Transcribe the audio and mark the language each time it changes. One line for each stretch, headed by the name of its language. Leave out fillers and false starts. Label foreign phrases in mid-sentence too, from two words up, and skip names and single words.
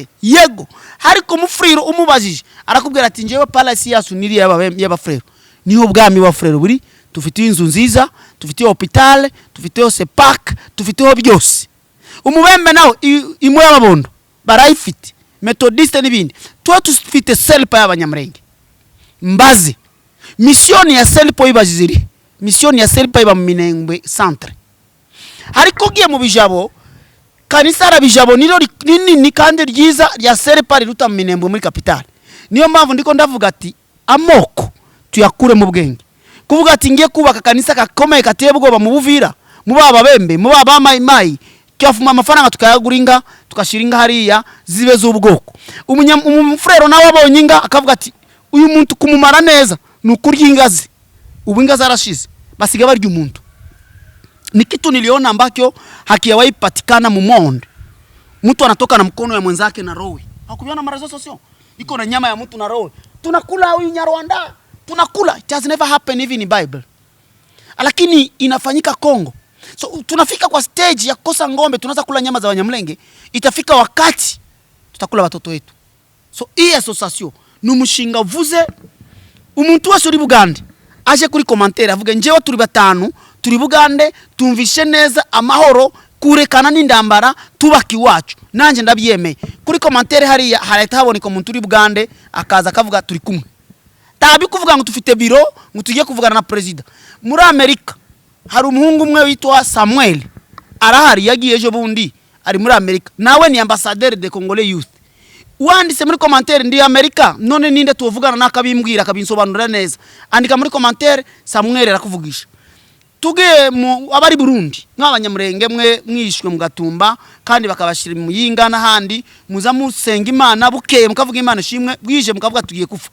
Kinyarwanda: Yego hariko umufrero umubajije arakubwira ati njewe palace yasu niri y'abafrero, niho bwami wa frero buri. Tufite inzu nziza, tufite hospital, tufite sepak, tufite byose. Umubembe nawo imwe y'ababondo barayifite, methodiste n'ibindi. Twa tufite selpa y'abanyamurenge. Mbaze mission ya selpa ibajiziri, mission ya selpa iba mu Minembwe centre. Hariko giye mu bijabo, kanisa ra bijabo niro nini kandi ryiza rya selpa riruta mu Minembwe muri capital. Niyo mpamvu ndiko ndavuga ati amoko tuyakure mu bwenge, kuvuga ati ngiye kubaka kanisa gakomeye kateye bwoba mu Buvira, mu baba bembe, mu baba Maimai, cyafuma amafaranga tukayaguringa tukashiringa hariya zibe z'ubwoko. Umufrero nawe abonye inga akavuga ati uyu muntu kumumara neza nukurya ingazi, ubu ingazi arashize basiga barya umuntu.
Swahili: Ni kitu niliona ambacho hakiwahi patikana mu monde. Mtu anatoka na mkono ya mwenzake na roho. Hakuviona mara zote sio? Iko na nyama ya mtu na roho. Tunakula huyu Nyarwanda, tunakula.
English: It has never happened even in Bible.
Swahili: Lakini inafanyika Kongo. So tunafika kwa stage ya kukosa ng'ombe, tunaanza kula nyama za Wanyamulenge, itafika wakati tutakula watoto wetu. So hii association ni
Kinyarwanda: umushinga uvuze umuntu wese uri Bugande aje kuri commentaire avuga njewe turi batanu turi Bugande tumvishe neza amahoro kurekana n'indambara tubaki wacu nanje ndabyemeye. Kuri commentaire hariya harahita haboneka umuntu uri Bugande akaza akavuga turi kumwe. Tabi kuvuga ngo tufite biro ngo tugiye kuvugana na president. Muri Amerika hari umuhungu umwe witwa Samuel arahari yagiye ejo bundi ari muri Amerika, nawe ni
French: ambassadeur de Congolais Youth.
Kinyarwanda: Wanditse muri commentaire ndi Amerika, none ninde tuvugana nakabimbwira akabinsobanurira neza. Andika muri commentaire Samuel arakuvugisha. Tuge mu abari Burundi nk'abanyamurenge mwe mwishwe mu Gatumba kandi bakabashira mu Yinga n'ahandi muza musenga Imana bukeye mukavuga Imana shimwe bwije mukavuga tugiye kufa.